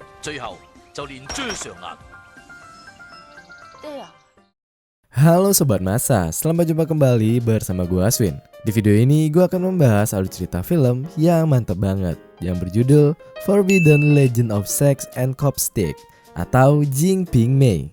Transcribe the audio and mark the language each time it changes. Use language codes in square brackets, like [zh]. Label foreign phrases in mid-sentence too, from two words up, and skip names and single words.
[yue] 最後就連追上眼。 [id] Halo Sobat Masa, selamat jumpa kembali bersama gue Aswin. Di video ini gue akan membahas alur cerita film yang mantep banget, yang berjudul Forbidden Legend of Sex and Copstick atau Jing Ping Mei.